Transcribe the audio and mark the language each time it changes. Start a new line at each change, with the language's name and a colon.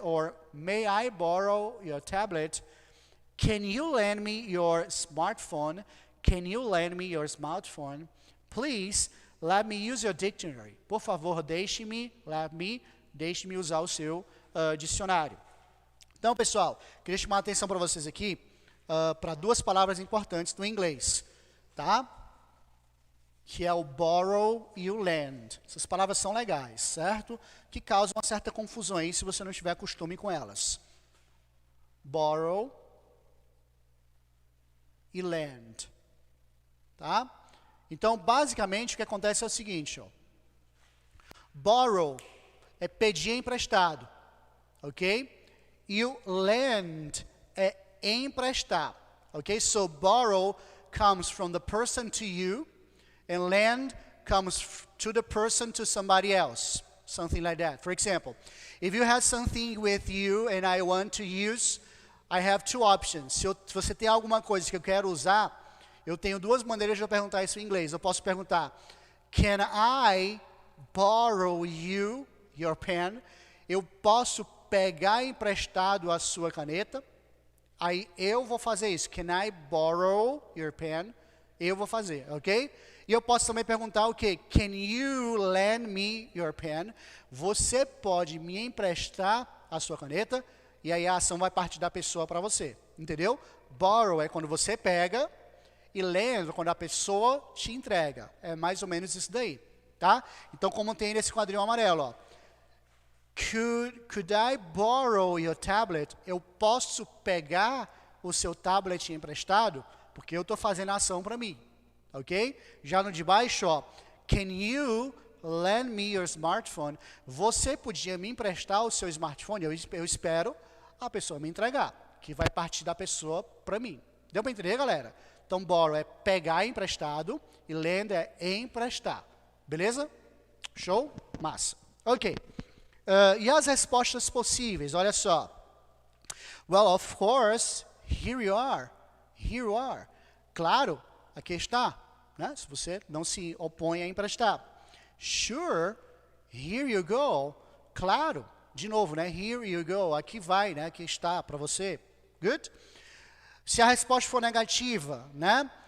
English: Or may I borrow your tablet? Can you lend me your smartphone? Can you lend me your smartphone? Please, let me use your dictionary.
Portuguese: Por favor, deixe-me usar o seu dicionário. Então, pessoal, queria chamar a atenção para vocês aqui para 2 palavras importantes no inglês, tá? Que é o borrow e o lend. Essas palavras são legais, certo? Que causam uma certa confusão aí se você não tiver costume com elas. Borrow e lend. Tá? Então, basicamente, o que acontece é o seguinte, ó. Borrow é pedir emprestado, ok? E o lend é emprestar, ok?
English: So, borrow comes from the person to you, and lend comes to the person to somebody else, something like that. For example, if you have something with you and I want to use, I have two options.
Portuguese: Se você tem alguma coisa que eu quero usar, eu tenho duas maneiras de eu perguntar isso em inglês. Eu posso perguntar,
English: can I borrow you your pen?
Portuguese: Eu posso pegar emprestado a sua caneta? Aí eu vou fazer isso.
English: Can I borrow your pen?
Portuguese: Eu vou fazer, ok? E eu posso também perguntar o quê?
English: Can you lend me your pen?
Portuguese: Você pode me emprestar a sua caneta? E aí a ação vai partir da pessoa para você, entendeu? Borrow é quando você pega e lend é quando a pessoa te entrega. É mais ou menos isso daí, tá? Então, como tem nesse quadrinho amarelo, ó.
English: Could I borrow your tablet?
Portuguese: Eu posso pegar o seu tablet emprestado? Porque eu estou fazendo a ação para mim, ok? Já no de baixo, ó.
English: Can you lend me your smartphone?
Portuguese: Você podia me emprestar o seu smartphone? Eu espero a pessoa me entregar, que vai partir da pessoa para mim. Deu para entender, galera? Então, borrow é pegar emprestado e lend é emprestar. Beleza? Show? Massa. Ok. E as respostas possíveis? Olha só.
English: Well, of course, here you are. Here you are.
Portuguese: Claro, aqui está. Né? Se você não se opõe a emprestar.
English: Sure, here you go.
Portuguese: Claro, de novo, né?
English: Here you go.
Portuguese: Aqui vai, né? Aqui está para você. Good? Se a resposta for negativa, né?